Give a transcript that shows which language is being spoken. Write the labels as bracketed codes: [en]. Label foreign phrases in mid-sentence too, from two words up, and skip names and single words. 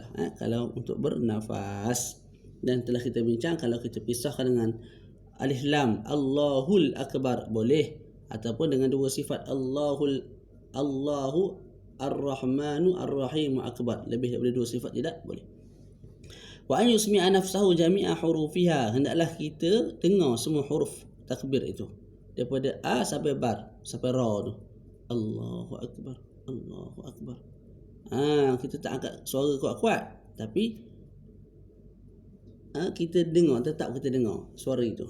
[ms] Kalau untuk bernafas, dan telah kita bincang kalau kita pisahkan dengan alif lam [ar] الله الأكبر [ms] boleh, ataupun dengan dua sifat [ar] الله الرحمن الرحيم أكبر, [ms] lebih daripada dua sifat tidak boleh. [ar] وأن يسمع نفسه جميع حروفها, [ms] hendaklah kita dengar semua huruf takbir itu daripada a sampai bar sampai ra tu. [ar] الله أكبر، الله أكبر. [ms] Kita tak angkat suara kuat-kuat, tapi kita dengar, tetap kita dengar suara itu.